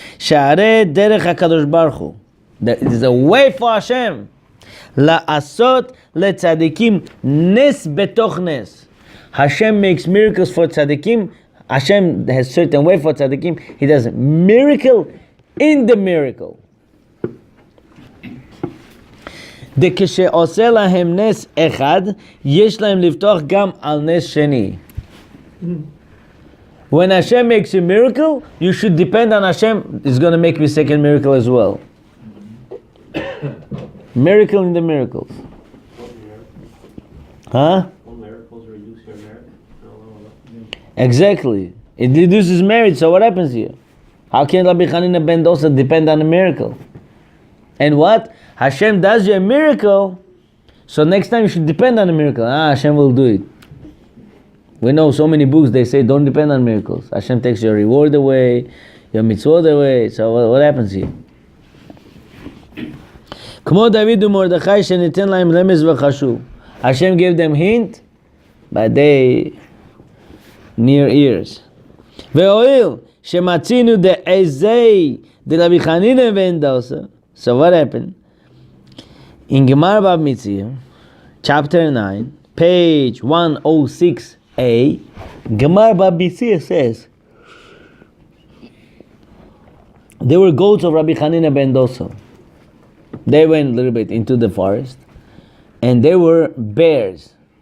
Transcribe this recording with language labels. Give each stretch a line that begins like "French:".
Hebrew: Sha'areh derech HaKadosh Baruch Hu.
English: There is a way for Hashem.
Hebrew: La'asot le'tzadikim nes betoch nes.
English: Hashem makes miracles for tzadikim. Hashem has certain way for tzadikim. He does a miracle in the miracle.
Hebrew: דכשעושה להם נס אחד, יש להם לפתוח גם על נס שני.
English: When Hashem makes a miracle, you should depend on Hashem. It's going to make me second miracle as well. Miracle in the miracles. Huh? Miracles reduce your merit. Exactly. It reduces merit, so what happens here? How can Rabbi Hanina ben Dosa depend on a miracle? And what? Hashem does you a miracle, so next time you should depend on a miracle. Hashem will do it. We know so many books, they say don't depend on miracles. Hashem takes your reward away, your mitzvot away. So what happens here?
Hebrew: כמו דוד ומרדכי שניתן להם רמז וחשוב.
English: Hashem gave them hint, but they near ears.
Hebrew: והואיל שמצינו דעזי דרבי חנינא בן דוסה.
English: So what happened? In Gemara Bab Mitzvah, chapter 9, page 106a, Gemara Bab Mitzvah says, there were goats of Rabbi Hanina ben Dosa. They went a little bit into the forest, and there were bears.